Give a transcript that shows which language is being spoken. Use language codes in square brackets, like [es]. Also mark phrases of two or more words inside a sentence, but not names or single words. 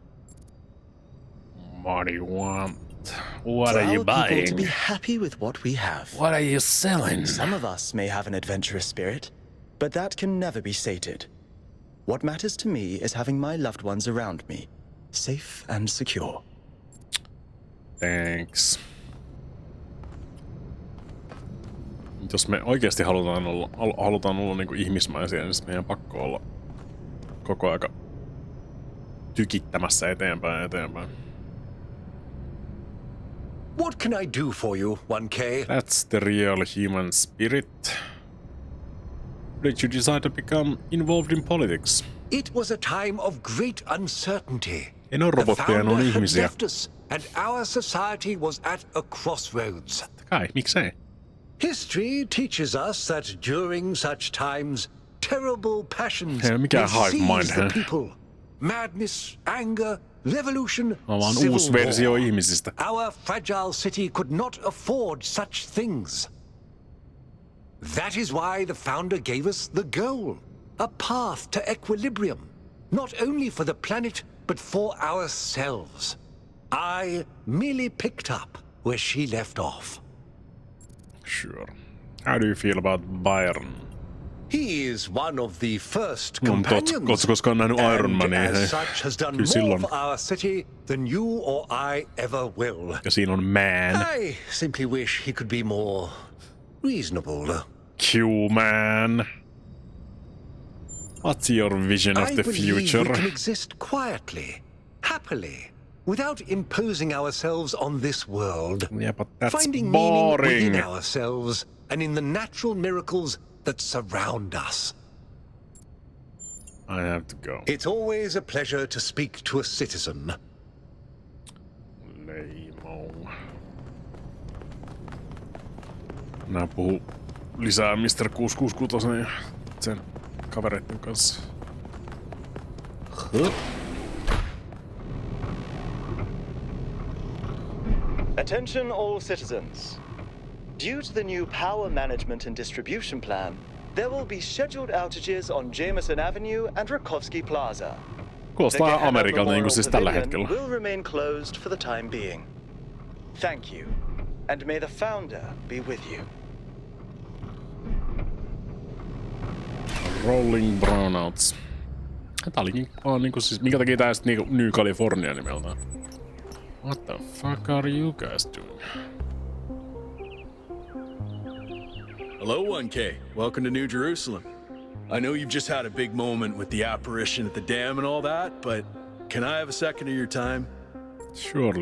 [en] What do you want? What are you buying? People to be happy with what we have. What are you selling? Some of us may have an adventurous spirit, but that can never be sated. What matters to me is having my loved ones around me, safe and secure. Thanks. [fi] Jos me oikeasti halutaan olla niinku ihmismäisiä, niin meidän pakko olla koko aika tykittämässä eteenpäin. [en] What can I do for you, 1K? That's the real human spirit. Did you decide to become involved in politics? It was a time of great uncertainty. [fi] En ole robotteja, ne on ihmisiä. [en] Left us, and our society was at a crossroads. [fi] Kai, miksei? [en] History teaches us that during such times, terrible passions [fi] mikä [en] hive mind, seize the people. Madness, anger, revolution, [fi] vaan [en] civil [fi] uusi versio [en] war. [fi] ihmisistä. [en] Our fragile city could not afford such things. That is why the founder gave us the goal, a path to equilibrium, not only for the planet, but for ourselves. I merely picked up where she left off. Sure. How do you feel about Byron? He is one of the first companions, [fi] Ootko koskaan nähnyt Iron Mania? [en] and as such has done more for our city than you or I ever will. [fi] Ja siinä on man. [en] I simply wish he could be more reasonable. Human. What's your vision of the future? I believe we can exist quietly, happily, without imposing ourselves on this world. Yeah, but that's finding boring. meaning within ourselves and in the natural miracles that surround us. I have to go. It's always a pleasure to speak to a citizen. [fi] Leimo. Mä puhun lisää Mr. 666 ja sen kavereiden kanssa. [en] Attention all citizens. Due to the new power management and distribution plan, there will be scheduled outages on Jameson Avenue and Rakovsky Plaza. [fi] Kuulostaa Amerikalta niin kuin siis tällä hetkellä. [en] Will remain closed for the time being. Thank you, and may the founder be with you. Rolling Brownouts. [fi] Tää oli niinku siis, minkä takia tää sit niinku New California nimeltään? [en] What the fuck are you guys doing? Hello, 1K. Welcome to New Jerusalem. I know you've just had a big moment with the apparition at the dam and all that, but can I have a second of your time? Surely.